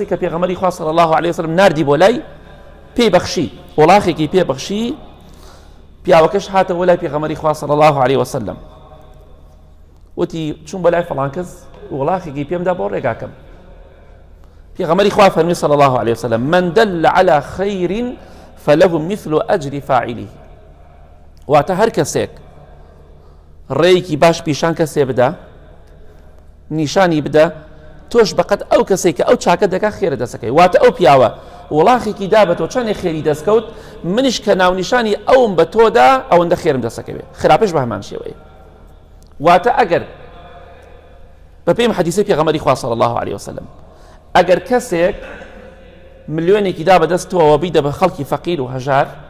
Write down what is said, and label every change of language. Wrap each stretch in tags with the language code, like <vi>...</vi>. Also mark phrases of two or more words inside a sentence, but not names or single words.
<ckb>کە پێغەمبەری خوا</ckb> <ar>صلی الله عليه وسلم</ar> <ckb>ناردی بۆ لای پێی بەخشی وڵاغێکی پێ بەخشی پیاوەکەش هاتەوە لای پێغەمبەری خوا</ckb> <ar>صلی الله عليه وسلم</ar> <ckb>وتی چوون بە لای فڵان کەس وڵاغێکی پێمدا بۆ ڕێگاکەم پێغەمبەری خوا فەرمی</ckb> <ar>صلی الله عليه وسلم من دل على خير فله مثل أجر فاعله</ar> <ckb>واتە هەر کەسێک ڕێیەکی باش پیشان کەسێ بدە نیشانی بدە تۆش بەقەت ئەو کەسێک کە ئەو چاکە دەکا خێرە دەسەکەی واتە ئەو پیاوە وڵاغێکی دا بە تۆ چەندێک خێری دەستکەوت منیش کە ناونیشانی ئەوم بە تۆدا ئەوەندە خێرم دەسەکەوێ خراپش بە هەمان شێوەیە واتە ئەگەر بە پێم حەدیثی پێغەمبەری خوا</ckb> <ar>صلی الله عليه وسلم</ar> <ckb>ئەگەر کەسێک ملیۆنێکی دا بەدەستەوە بیدە بە خەڵکی فەقیر و هەژار</ckb>